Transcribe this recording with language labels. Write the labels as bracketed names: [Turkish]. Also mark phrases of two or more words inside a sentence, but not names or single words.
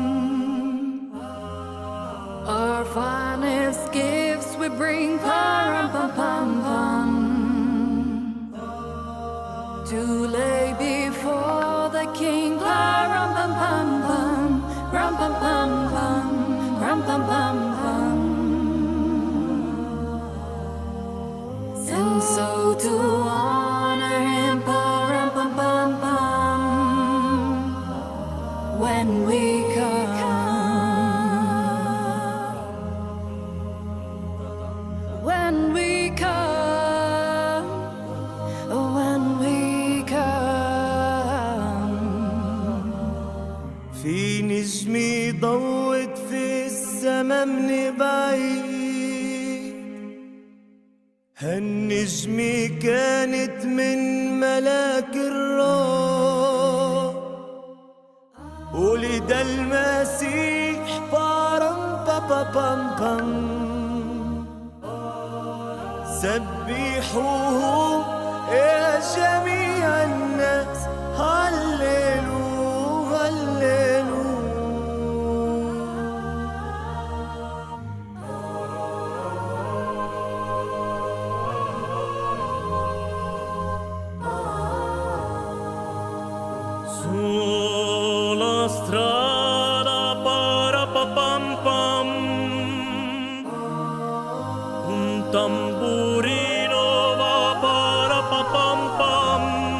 [English] Our finest gifts we bring, pa-rum, pum, pum, pum, to lay before the king, pa-rum, pum, pum, pum, rum, pum, pum, pum. Rum, pum, pum, pum. And so to honor him, rum, pum, pum, pum, when we come, when we come, when we come. [Arabic] في نجمي ضوت في السما من بعيد، هالنجمة كانت من ملاك الرب، ولد المسيح بارم بابا بام بام، سبحوه يا جميع الناس، هللو هللو. [Italian] Sulla strada parapapam, un tamburino va parapapam,